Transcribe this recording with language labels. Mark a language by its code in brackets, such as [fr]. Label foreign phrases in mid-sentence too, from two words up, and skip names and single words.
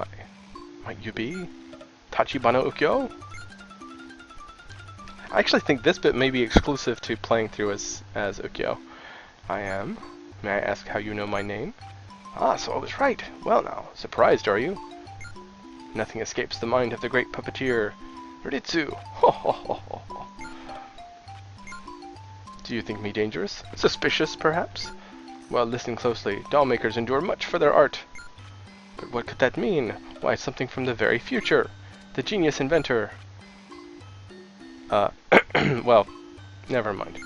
[en] Might you be Tachibana Ukyo? I actually think this bit may be exclusive to playing through as Ukyo. I am. May I ask how you know my name? Ah, so I was right. Well now, surprised are you? Nothing escapes the mind of the great puppeteer, Ritsu. Ho ho ho ho ho. Do you think me dangerous? Suspicious, perhaps? Well, listen closely. Doll makers endure much for their art. But what could that mean? Why, something from the very future. The genius inventor. Well, never mind.